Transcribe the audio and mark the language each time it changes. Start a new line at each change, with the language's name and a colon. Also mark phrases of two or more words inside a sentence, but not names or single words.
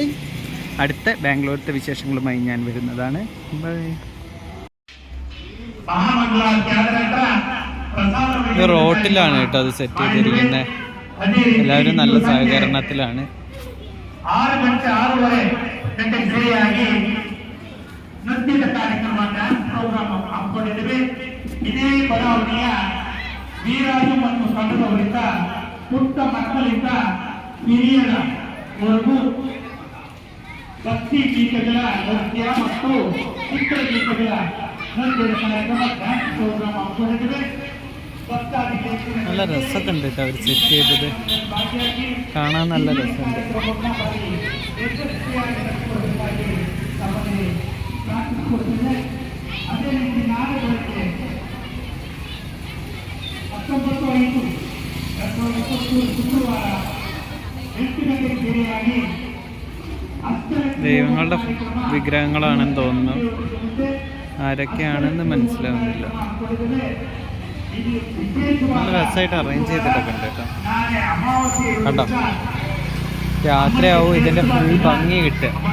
Malayalam: അടുത്ത ബാംഗ്ലൂരിലത്തെ വിശേഷങ്ങളുമായി ഞാൻ വരുന്നതാണ്. ബൈ. റോട്ടിലാണ് കേട്ടോ അത് സെറ്റ് ചെയ്തിരിക്കുന്നത്. എല്ലാവരും നല്ല സഹകരണത്തിലാണ്.
Kannada: 6 ನೃತ್ಯದ ಕಾರ್ಯಕ್ರಮ,
English: dance program
Kannada: ಹಮ್ಮಿಕೊಂಡಿದ್ದೇವೆ. ಇದೇ ಬಡಾವಣೆಯ ವೀರಾಜು ಮತ್ತು ಸಂಘದವರಿಂದ ಪುಟ್ಟ ಮಕ್ಕಳಿಂದ ಹಿರಿಯರವರೆಗೂ ಭಕ್ತಿ ಗೀತೆಗಳ ನೃತ್ಯ ಮತ್ತು ಚಿತ್ರಗೀತೆಗಳ ನೃತ್ಯದ ಕಾರ್ಯಕ್ರಮ,
English: dance program
Kannada: ಹಮ್ಮಿಕೊಂಡಿದ್ದೇವೆ.
Malayalam: നല്ല രസമൊക്കെ ഉണ്ട് കേട്ടോ അവർ സെറ്റ് ചെയ്തത്. കാണാൻ നല്ല രസമുണ്ട്.
Kannada: ಅದೇ ರೀತಿ ನಾಳೆ ಬೆಳಗ್ಗೆ 19/5/2020 ಶುಕ್ರವಾರ 8 ಗಂಟೆಗೆ ಬೇರೆಯಾಗಿ
Malayalam: ദൈവങ്ങളുടെ വിഗ്രഹങ്ങളാണെന്ന് തോന്നുന്നു. ആരൊക്കെയാണെന്ന് മനസ്സിലാവുന്നില്ല. നല്ല രസമായിട്ട് അറേഞ്ച് ചെയ്തിട്ടൊക്കെ ഉണ്ട് കേട്ടോ. കണ്ടോ, രാത്രിയാവും ഇതിൻ്റെ ഫുൾ ഭംഗി കിട്ടുക.